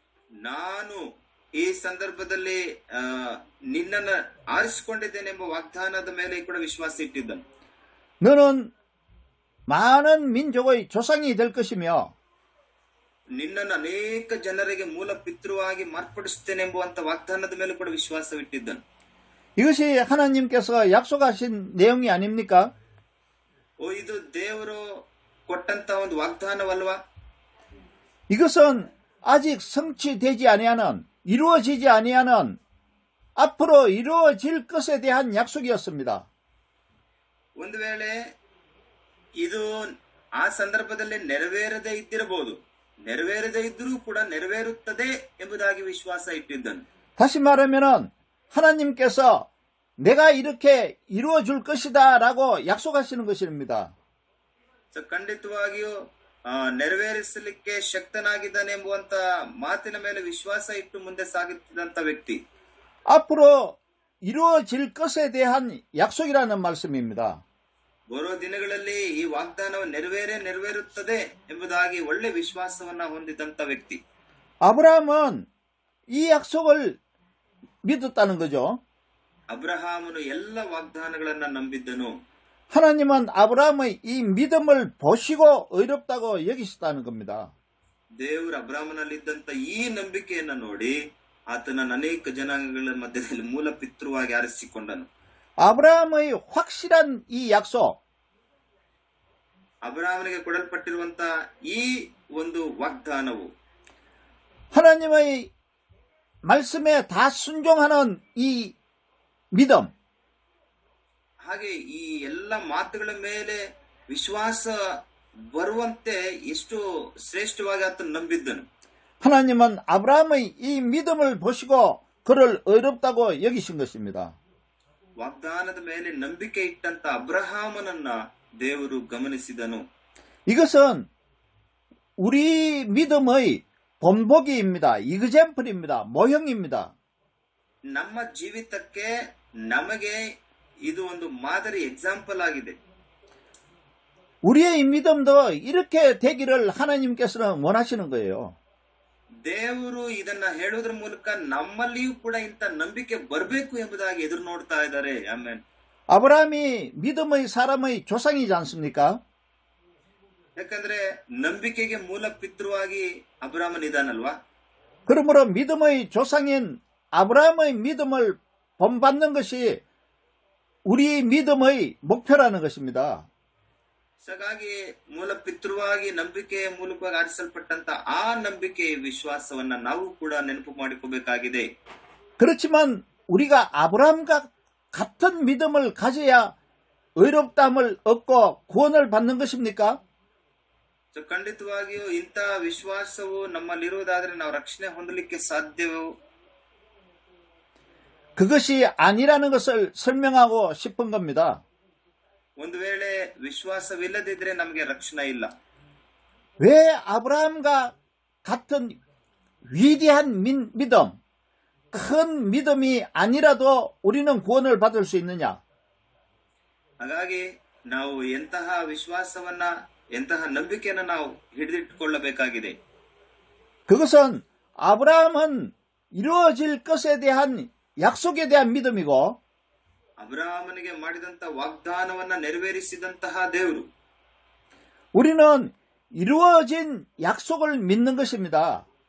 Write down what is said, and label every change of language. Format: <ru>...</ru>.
<kn>ನಾನು ಈ ಸಂದರ್ಭದಲ್ಲಿ ನಿನ್ನನ್ನು ಆರಿಸಿಕೊಂಡಿದ್ದೇನೆ ಎಂಬ ವಾಗ್ದಾನದ ಮೇಲೆ ಕೂಡ ವಿಶ್ವಾಸ ಇಟ್ಟಿದ್ದನು.</kn> <ko>너는 많은 민족의 조상이 될 것이며</ko> <kn>ನಿನ್ನನ್ನು ಅನೇಕ ಜನರಿಗೆ ಮೂಲ ಪಿತೃವಾಗಿ ಮಾರ್ಪಡಿಸುತ್ತೇನೆ ಎಂಬುವಂತ ವಾಗ್ದಾನದ ಮೇಲೆ ಕೂಡ ವಿಶ್ವಾಸವಿಟ್ಟಿದ್ದನು.</kn> <ko>이것이 하나님께서 약속하신 내용이 아닙니까?</ko> <kn>ಇದು ದೇವರು ಕೊಟ್ಟಂತ ಒಂದು ವಾಗ್ದಾನವಲ್ವಾ?</kn> <ko>이것은 아직 성취되지 아니하는, 이루어지지 아니하는, 앞으로 이루어질 것에 대한 약속이었습니다.</ko> <kn>ಒಂದು ವೇಳೆ ಇದು ಆ ಸಂದರ್ಭದಲ್ಲಿ ನೆರವೇರದೇ ಇದ್ದಿರಬಹುದು, ನೆರವೇರದೇ ಇದ್ದರೂ ಕೂಡ ನೆರವೇರುತ್ತದೆ ಎಂಬುದಾಗಿ ವಿಶ್ವಾಸ ಇಟ್ಟಿದ್ದನು.</kn> <ko>다시 말하면은 하나님께서 내가 이렇게 이루어줄 것이다 라고 약속하시는 것입니다.</ko> <kn>ಖಂಡಿತವಾಗಿಯೂ ನೆರವೇರಿಸಲಿಕ್ಕೆ ಶಕ್ತನಾಗಿದ್ದಾನೆ ಎಂಬುವಂತ ಮಾತಿನ ಮೇಲೆ ವಿಶ್ವಾಸ ಇಟ್ಟು ಮುಂದೆ ಸಾಗುತ್ತಿದ್ದಂತ ವ್ಯಕ್ತಿ.</kn> <ko>앞으로 이루어질 것에 대한 약속이라는 말씀입니다.</ko> <kn>ಬರೋ ದಿನಗಳಲ್ಲಿ ಈ ವಾಗ್ದಾನವು ನೆರವೇರುತ್ತದೆ ಎಂಬುದಾಗಿ ಒಳ್ಳೆ ವಿಶ್ವಾಸವನ್ನ ಹೊಂದಿದಂತ ವ್ಯಕ್ತಿ.</kn> <ko>아브라함은 이 약속을 믿었다는 거죠.</ko> <kn>ಅಬ್ರಹಾಮನು ಎಲ್ಲ ವಾಗ್ದಾನಗಳನ್ನ ನಂಬಿದ್ದನು.</kn> <ko>하나님은 아브라함의 이 믿음을 보시고 의롭다고 여기셨다는 겁니다.</ko> <kn>ದೇವರು ಅಬ್ರಾಹ್ಮನಲ್ಲಿದ್ದಂತ ಈ ನಂಬಿಕೆಯನ್ನ ನೋಡಿ ಆತನ ಅನೇಕ ಜನಾಂಗಗಳ ಮಧ್ಯದಲ್ಲಿ ಮೂಲ ಪಿತೃವಾಗಿ ಆರಿಸಿಕೊಂಡನು.</kn> <ko>아브라함의 확실한 이 약속,</ko> <kn>ಅಬ್ರಾಹ್ಮನಿಗೆ ಕೊಡಲ್ಪಟ್ಟಿರುವಂತ ಈ ಒಂದು ವಾಗ್ದಾನವು</kn> <ko>하나님의 말씀에 다 순종하는 이 믿음,</ko> <kn>ಹಾಗೆ ಈ ಎಲ್ಲ ಮಾತುಗಳ ಮೇಲೆ ವಿಶ್ವಾಸ ಬರುವಂತೆ ಎಷ್ಟು ಶ್ರೇಷ್ಠವಾಗಿ ಆತನು ನಂಬಿದ್ದನು.</kn> <ko>하나님은 아브라함의 이 믿음을 보시고 그를 의롭다고 여기신 것입니다.</ko> <kn>ವಾಗ್ದಾನದ ಮೇಲೆ ನಂಬಿಕೆ ಇಟ್ಟಂತ ಅಬ್ರಹಾಮನನ್ನ ದೇವರು ಗಮನಿಸಿದನು.</kn> <ko>이것은 우리 믿음의 본보기입니다. 이그젠플입니다. 모형입니다.</ko> <kn>ನಮ್ಮ ಜೀವಿತಕ್ಕೆ ನಮಗೆ ಇದು ಒಂದು ಮಾದರಿ ಎಕ್ಸಾಂಪಲ್ ಆಗಿದೆ.</kn> <ko>우리의 믿음도 이렇게 되기를 하나님께서는 원하시는 거예요.</ko> <kn>ದೇವರು ಇದನ್ನ ಹೇಳೋದ್ರ ಮೂಲಕ ನಮ್ಮಲ್ಲಿಯೂ ಕೂಡ ಇಂಥ ನಂಬಿಕೆ ಬರಬೇಕು ಎಂಬುದಾಗಿ ಎದುರು ನೋಡ್ತಾ ಇದ್ದಾರೆ. ಆಮೇನ್.</kn> <ko>아브라함이 믿음의 사람의 조상이지 않습니까?</ko> <kn>ಯಾಕಂದ್ರೆ ನಂಬಿಕೆಗೆ ಮೂಲ ಪಿತೃವಾಗಿ ಅಬ್ರಾಮನ್ ಇದಾನಲ್ವಾ.</kn> <ko>그러므로 믿음의 조상인 아브라함의 믿음을 본받는 것이 우리 믿음의 목표라는 것입니다.</ko> <kn>ಹಾಗಾಗಿ ಮೂಲ ಪಿತೃವಾಗಿ ನಂಬಿಕೆಯ ಮೂಲಕವಾಗಿ ಆರಿಸಲ್ಪಟ್ಟಂತ ಆ ನಂಬಿಕೆಯ ವಿಶ್ವಾಸವನ್ನ ನಾವು ಕೂಡ ನೆನಪು ಮಾಡಿಕೋಬೇಕಾಗಿದೆ.</kn> <ko>그렇지만 우리가 아브라함과 같은 믿음을 가져야 의롭다함을 얻고 구원을 받는 것입니까?</ko> <kn>ಖಂಡಿತವಾಗಿಯೂ ಇಂಥ ವಿಶ್ವಾಸವು ನಮ್ಮಲ್ಲಿರುವುದಾದ್ರೆ ನಾವು ರಕ್ಷಣೆ ಹೊಂದಲಿಕ್ಕೆ ಸಾಧ್ಯವೋ?</kn> <ko>그것이 아니라는 것을 설명하고 싶은 겁니다.</ko> <kn>ಒಂದು ವೇಳೆ ವಿಶ್ವಾಸವಿಲ್ಲದಿದ್ರೆ ನಮಗೆ ರಕ್ಷಣೆ ಇಲ್ಲ.</kn> <ko>왜 아브라함과 같은 위대한 믿음, 큰 믿음이 아니라도 우리는 구원을 받을 수 있느냐?</ko> <kn>ಹಾಗಾಗಿ ನಾವು ಎಂತಹ ವಿಶ್ವಾಸವನ್ನ ಎಂತಹ ನಂಬಿಕೆಯನ್ನು ನಾವು ಹಿಡಿದಿಟ್ಟುಕೊಳ್ಳಬೇಕಾಗಿದೆ.</kn> <ko>그것은 아브라함은 이루어질 것에 대한 약속에 대한 믿음이고</ko> <kn>ಅಬ್ರಾಹ್ಮನಿಗೆ ಮಾಡಿದಂತ ವಾಗ್ದಾನವನ್ನ ನೆರವೇರಿಸಿದಂತಹ ದೇವರು.</kn> <ko>우리는 이루어진 약속을 믿는 것입니다.</ko>